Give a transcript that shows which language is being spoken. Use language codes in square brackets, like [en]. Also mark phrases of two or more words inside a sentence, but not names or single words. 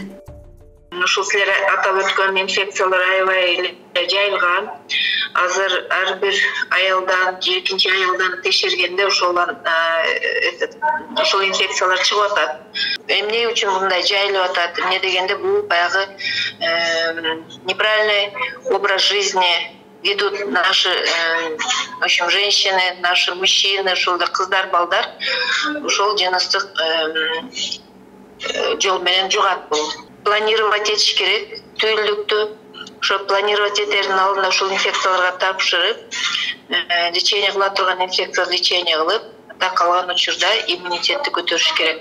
[ky] Ушул силер атап өткөн инфекциялар аябай эле жайылган. Азыр ар бир аялдан, экинчи аялдан текшергенде ошол инфекциялар чыгып атат. Эмне үчүн мындай жайылып атат? Эмне дегенде бул баягы [ru] неправильный образ жизни ведут наши, в общем, женщины, наши мужчины, [ky] ошол кыздар, балдар, ошол жыныстык жол менен жугат бул. Планировать этиш керек, түйүлдүктү ошо планировать этердин алдында ушул инфекцияларга тапшырып, лечение кыла турган инфекциялар лечение кылып, калган учурда иммунитетти көтөрүш керек.